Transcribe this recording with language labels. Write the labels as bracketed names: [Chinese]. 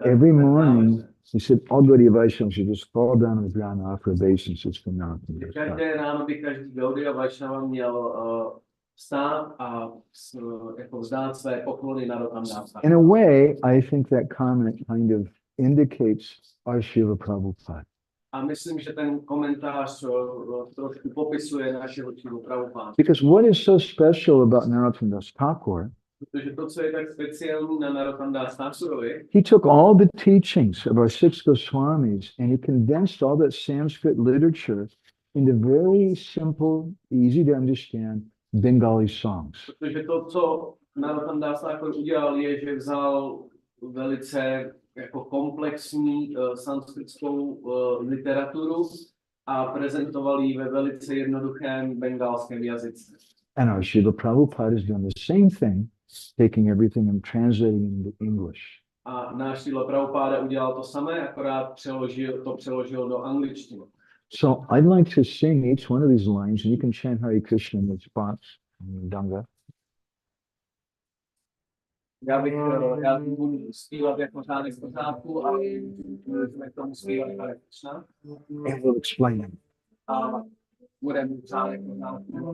[English] Every morning, he said, all Gaudiya Vaishnavas should just fall down on the ground and offer obeisances for Narottam Das Thakur. [Czech] Každé ráno by každý Gaudiya Vaishnava měl stát a jako vzdát své poklony Narottam Das Thakur. [English] In a way, I think that comment kind of indicates our Srila Prabhupada. [Czech] A myslím, že ten komentář trošku popisuje našeho Srilu Prabhupada. [English] Because what is so special about Narottam Das Thakur, [Czech] Protože to, co je tak speciální na Narottam Das Thakurovi, [English] he took all the teachings of our six Goswamis and he condensed all that Sanskrit literature into very simple, easy to understand Bengali songs. [Czech] Protože to, co Narottam Das Thakur udělal, je, že vzal velice jako komplexní sanskritskou literaturu a prezentoval ji ve velice jednoduchém bengalském jazyce. [English] And our Srila Prabhupada has done the same thing, taking everything and translating it into English. [Czech] A náš Srila Prabhupada udělal to samé, akorát přeložil do angličtiny. [English] So I'd like to sing each one of these lines, and you can chant Hare Krishna in response, Danga. [Czech] Já budu zpívat jako řádek z pořádku a můžeme k tomu zpívat Hare Krishna. [English] And we'll explain them. [Czech] A budeme řádek z pořádku.